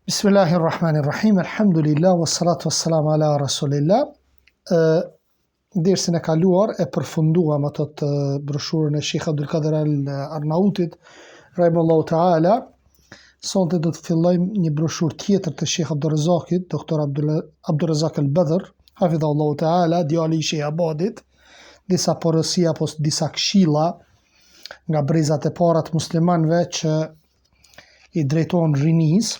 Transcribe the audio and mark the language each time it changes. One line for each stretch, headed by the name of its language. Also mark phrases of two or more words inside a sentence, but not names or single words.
Arabic: بسم الله الرحمن الرحيم، الحمد لله، والصلاة والسلام على رسول الله.
Albanian: Dersin e kaluar e përfunduam ato të broshurën e Sheikh Abdul Qadir Al-Arnautit,
Arabic: رحمه الله تعالى.
Albanian: Sonte do të fillojmë një broshurë tjetër të Sheikh Abdurrazakit, Dr. Abdurrazak Al-Badr,
Arabic: حفظه الله تعالى,
Albanian: djali i Sheikh Abadit, disa porosia apo disa këshilla nga brezat e para të muslimanëve që i drejtohen rinisë.